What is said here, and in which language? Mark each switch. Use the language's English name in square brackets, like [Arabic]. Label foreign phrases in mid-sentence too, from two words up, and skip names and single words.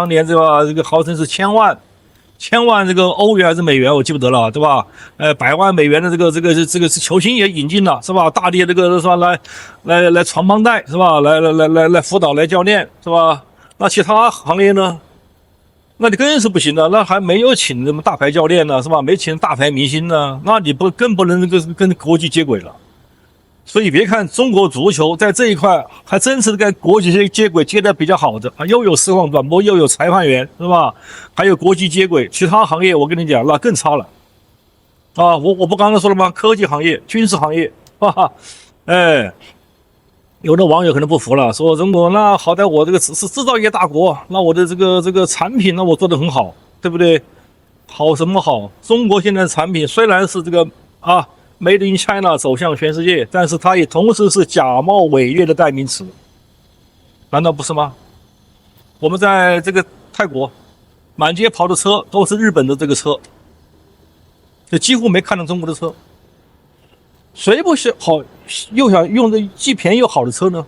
[Chinese] 當年这個號稱是千萬這個歐元還是美元，我記不得了，對吧？100萬美元的這個球星也引進了，是吧？大力這個是吧？來傳幫帶，是吧？來輔導，來教練，是吧？那其他行業呢？那你更是不行了，那還沒有請什麼大牌教練呢，是吧？沒請大牌明星呢，那你更不能跟國際接軌了。所以別看中國足球在這一塊還真是跟國際接軌接得比較好的啊，又有實況轉播，又有裁判員，是吧？還有國際接軌，其他行業我跟你講那更差了啊！我不剛才說了嗎？科技行業、軍事行業，哈哈，有的網友可能不服了，說中國那好歹我這個是製造業大國，那我的這個產品呢我做得很好，對不對？好什麼好？中國現在的產品雖然是這個 [English] Made in China [Chinese] 走向全世界，但是它也同時是假冒偽劣的代名詞，難道不是嗎？我們在這個泰國，滿街跑的車都是日本的這個車，就幾乎沒看到中國的車。誰不是好又想用的既便宜又好的車呢？